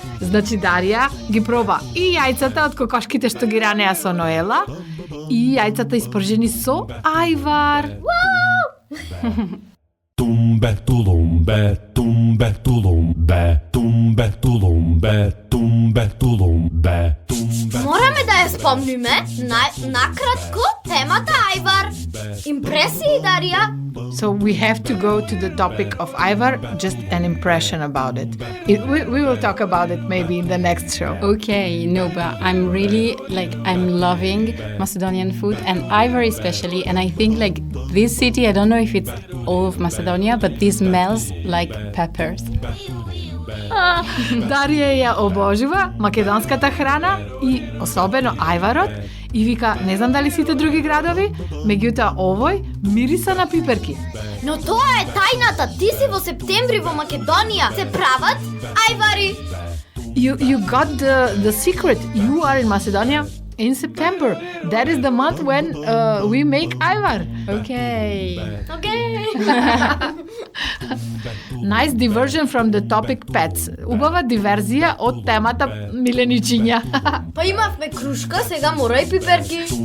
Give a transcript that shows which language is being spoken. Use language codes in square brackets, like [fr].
[mk] Значи Дарија ги проба и јајцата од кокошките што ги ранеа со Ноела и јајцата испржени со ајвар. Tumbe, tulumbe, tumbe, tulumbe, tumbe, tulumbe, tumbe, tulumbe, tumbe. Мораме да ја спомниме накратко темата ајвар. Импресии, Дарија? [en] So we have to go to the topic of Ajvar, just an impression about it. We will talk about it maybe in the next show. Okay, no, but I'm really I'm loving Macedonian food and Ajvar especially, and I think this city, I don't know if it's all of Macedonia, but this smells like peppers. [mk] Дарија ја обожува македонската храна и особено ајварот и вика, не знам дали сите други градови, меѓутоа овој мириса на пиперки. Но тоа е тајната. Ти си во септември во Македонија. Се прават ајвари. [en] You got the secret. You are in Macedonia in September. That is the month when we make Ajvar. Okay. [mk] Океј. [en] Nice diversion from the topic pets. [mk] Убава диверзија од темата миленичиња. Па имавме крушка, сега мора и пиперки.